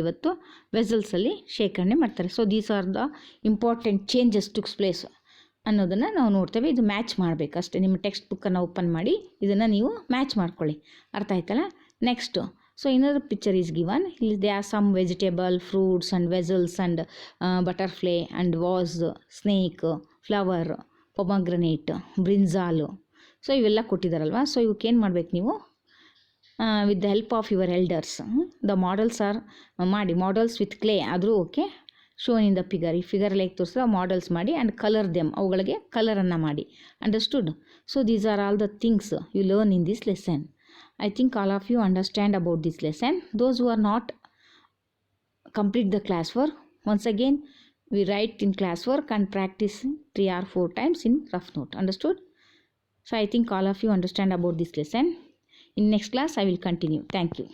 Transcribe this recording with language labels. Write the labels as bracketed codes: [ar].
[kn] ಇವತ್ತು ವೆಸಲ್ಸಲ್ಲಿ ಶೇಖರಣೆ ಮಾಡ್ತಾರೆ. [en] so these are the important changes takes place [kn] ಅನ್ನೋದನ್ನು ನಾವು ನೋಡ್ತೇವೆ. ಇದು ಮ್ಯಾಚ್ ಮಾಡಬೇಕು ಅಷ್ಟೇ. ನಿಮ್ಮ ಟೆಕ್ಸ್ಟ್ ಬುಕ್ಕನ್ನು ಓಪನ್ ಮಾಡಿ ಇದನ್ನು ನೀವು ಮ್ಯಾಚ್ ಮಾಡ್ಕೊಳ್ಳಿ. ಅರ್ಥ ಆಯ್ತಲ್ಲ? Next [en] So another picture is given. There are some vegetable, fruits and vessels and butterfly and vase, snake, flower, pomegranate, brinjal. [kn] So ಇವೆಲ್ಲ ಕೊಟ್ಟಿದ್ದಾರಲ್ವ. [en] so [kn] ಇವಕ್ಕೇನು ಮಾಡ್ಬೇಕು ನೀವು, [en] with the help of your elders, the models or ಮಾಡಿ, models with clay ಆದರೂ okay, shown in the figure, ಈ figure like ತೋರಿಸಿದ್ರೆ models ಮಾಡಿ and colour them, [kn] ಅವುಗಳಿಗೆ ಕಲರನ್ನು ಮಾಡಿ. [en] Understood? So these are all the things you learn in this lesson. I think all of you understand about this lesson. Those who are not, complete the classwork. Once again, we write in classwork and practice 3 or 4 times in rough note. Understood? So I think all of you understand about this lesson. In next class, I will continue. Thank you.